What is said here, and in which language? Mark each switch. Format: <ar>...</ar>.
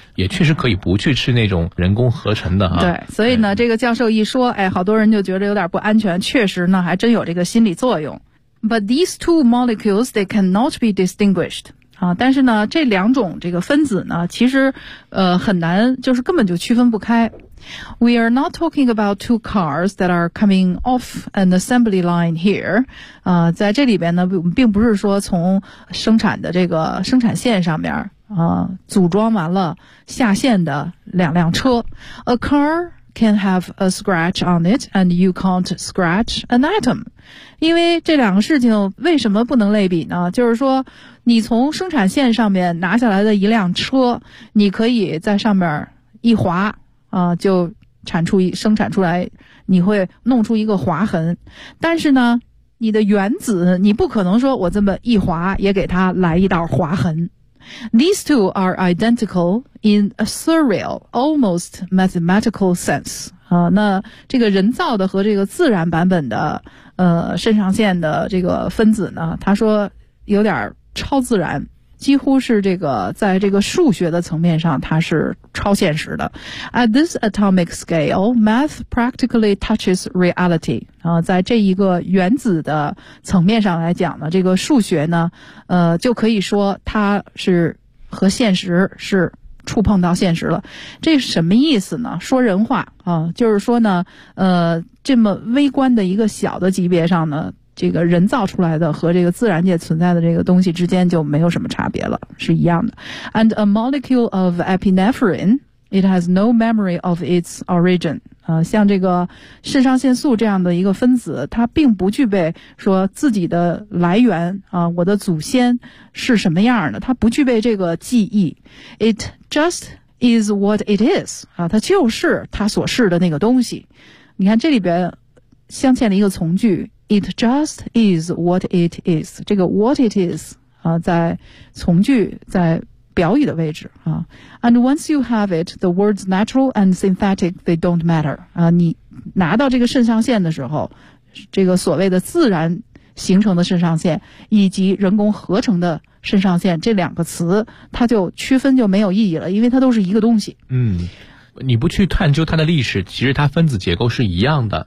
<zh>也确实可以不去吃那种人工合成的、啊、对，所以呢、哎、这个教授一说，哎，好多人就觉得有点不安全，确实呢还真有这个心理作用。</zh> <en>But these two molecules they cannot be distinguished</en> <zh>啊，但是呢这两种这个分子呢其实很难，就是根本就区分不开。</zh> <en>We are not talking about two cars that are coming off an assembly line here.</en> <zh>在这里边呢并不是说从生产的这个生产线上面组装完了下线的两辆车。</zh> <en>A car can have a scratch on it and you can't scratch an atom.</en> <zh>因为这两个事情为什么不能类比呢，就是说你从生产线上面拿下来的一辆车，你可以在上面一划啊，就生产出来，你会弄出一个划痕。但是呢，你的原子，你不可能说我这么一划也给它来一道划痕。</zh> <en>These two are identical in a surreal, almost mathematical sense.</en> <zh>啊，那这个人造的和这个自然版本的肾上腺的这个分子呢，他说有点超自然，几乎是这个在这个数学的层面上它是超现实的。</zh> <en>At this atomic scale, math practically touches reality.</en> <zh>在这一个原子的层面上来讲呢，这个数学呢就可以说它是和现实是触碰到现实了。这什么意思呢？说人话啊，就是说呢这么微观的一个小的级别上呢，这个人造出来的和这个自然界存在的这个东西之间就没有什么差别了，是一样的。</zh> <en>And a molecule of epinephrine, it has no memory of its origin.</en> <zh>像这个肾上腺素这样的一个分子，它并不具备说自己的来源我的祖先是什么样的，它不具备这个记忆。</zh> <en>It just is what it is.</en> <zh>它就是它所是的那个东西。你看这里边镶嵌的一个从句，</zh> <en>It just is what it is.</en> <zh>这个</zh> <en>what it is,</en> <zh>在从句在表语的位置啊。</zh> <en>And once you have it, the words natural and synthetic, they don't matter.</en> <zh>你拿到这个肾上腺的时候，这个所谓的自然形成的肾上腺以及人工合成的肾上腺这两个词，它就区分就没有意义了，因为它都是一个东西。嗯。你不去探究它的历史，其实它分子结构是一样的</zh>